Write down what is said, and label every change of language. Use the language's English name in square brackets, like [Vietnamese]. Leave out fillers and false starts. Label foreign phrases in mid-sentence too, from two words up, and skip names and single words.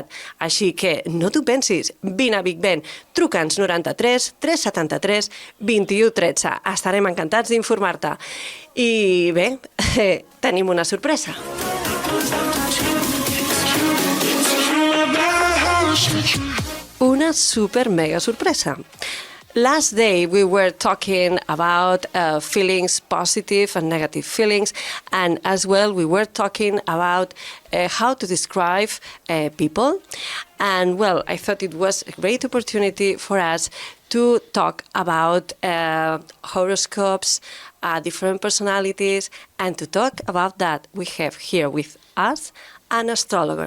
[Catalan] Així que no t'ho pensis, vine a Big Ben, truca'ns 93 373 21 13. Estarem encantats d'informar-te. I bé, tenim una sorpresa. Una super mega sorpresa. [English] Last day we were talking about feelings, positive and negative feelings, and as well we were talking about how to describe people. And well, I thought it was a great opportunity for us to talk about horoscopes, different personalities, and to talk about that we have here with us an astrologer.